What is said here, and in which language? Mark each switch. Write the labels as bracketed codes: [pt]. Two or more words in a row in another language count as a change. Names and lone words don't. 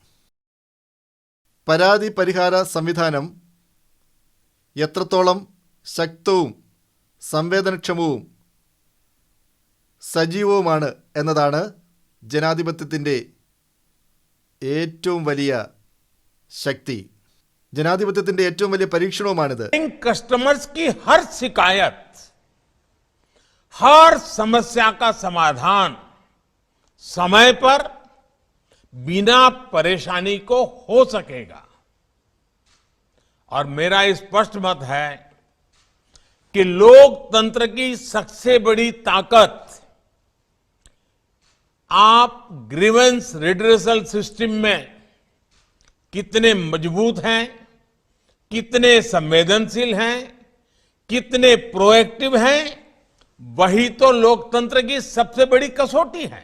[ml] പരാതി പരിഹാര സംവിധാനം എത്രത്തോളം ശക്തവും സംവേദനക്ഷമവും സജീവവുമാണ് എന്നതാണ് ജനാധിപത്യത്തിൻ്റെ ഏറ്റവും വലിയ ശക്തി. ജനാധിപത്യത്തിൻ്റെ ഏറ്റവും വലിയ പരീക്ഷണവുമാണിത്. [hi] कस्टमर्स की हर शिकायत, हर समस्या का समाधान समय पर बिना परेशानी को हो सकेगा। और मेरा स्पष्ट मत है कि लोकतंत्र की सबसे बड़ी ताकत आप [en] grievance redressal system [hi] में कितने मजबूत हैं, कितने संवेदनशील हैं, कितने प्रोएक्टिव हैं, वही तो लोकतंत्र की सबसे बड़ी कसौटी है।